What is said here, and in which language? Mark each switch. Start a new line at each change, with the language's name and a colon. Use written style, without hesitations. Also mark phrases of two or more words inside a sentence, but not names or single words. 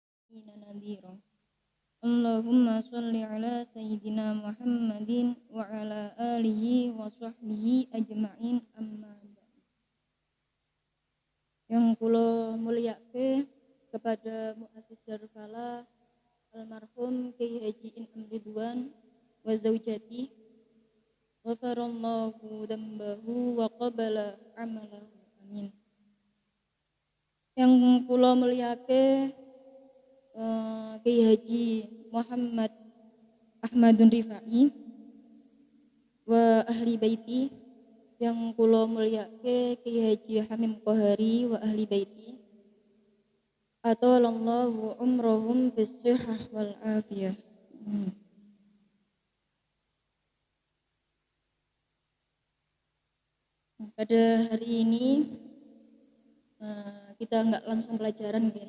Indonesian: nadhira.
Arabic: اللهم صل على سيدنا محمد وعلى آله وصحبه أجمعين أما بعد.
Javanese: Yang kula mulyake kepada Muassis Darul Falah almarhum Kyai Haji In'am Ridwan
Arabic: وزوجتي غفر الله ذنبه وقبل عمله آمين.
Javanese: Yang kula mulyake Kyai Haji Muhammad Ahmadun Rifai
Arabic: وأهل بيته,
Javanese: yang kula mulyake Kyai Haji Hamim Qohari
Arabic: وأهل بيته, أطال الله عمرهم بالصحة والعافية.
Indonesian: Pada hari ini kita nggak langsung pelajaran ya.